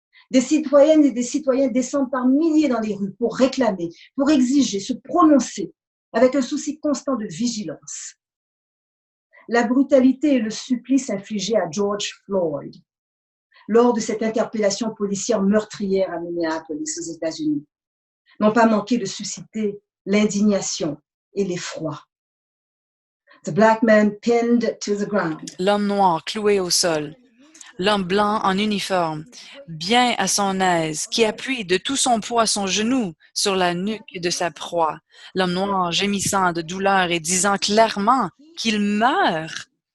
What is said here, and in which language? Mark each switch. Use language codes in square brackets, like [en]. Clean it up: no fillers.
[fr] Des citoyennes et des citoyens descendent par milliers dans les rues pour réclamer, pour exiger, se prononcer, avec un souci constant de vigilance. La brutalité et le supplice infligés à George Floyd lors de cette interpellation policière meurtrière à Minneapolis, aux États-Unis, n'ont pas manqué de susciter l'indignation et l'effroi. [en] The black man pinned to the ground. [fr] L'homme noir cloué au sol, l'homme blanc en uniforme, bien à son aise, qui appuie de tout son poids son genou sur la nuque de sa proie, l'homme noir gémissant de douleur et disant clairement qu'il meurt.